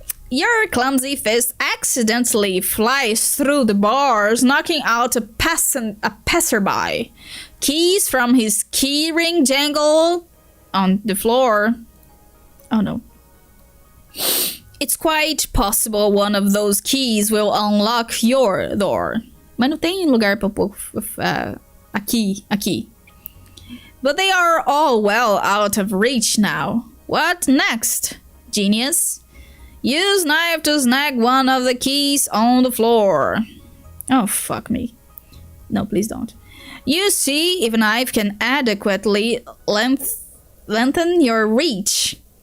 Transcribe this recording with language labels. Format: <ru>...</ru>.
<en>Your clumsy fist accidentally flies through the bars, knocking out a passerby. Keys from his keyring jangle on the floor. Oh no. It's quite possible one of those keys will unlock your door.</en> <pt>Mas não tem lugar pra pôr aqui.</pt> <en>But they are all well out of reach now. What next, genius? Use knife to snag one of the keys on the floor. Oh, fuck me. No, please don't. You see if a knife can adequately lengthen your reach.</en>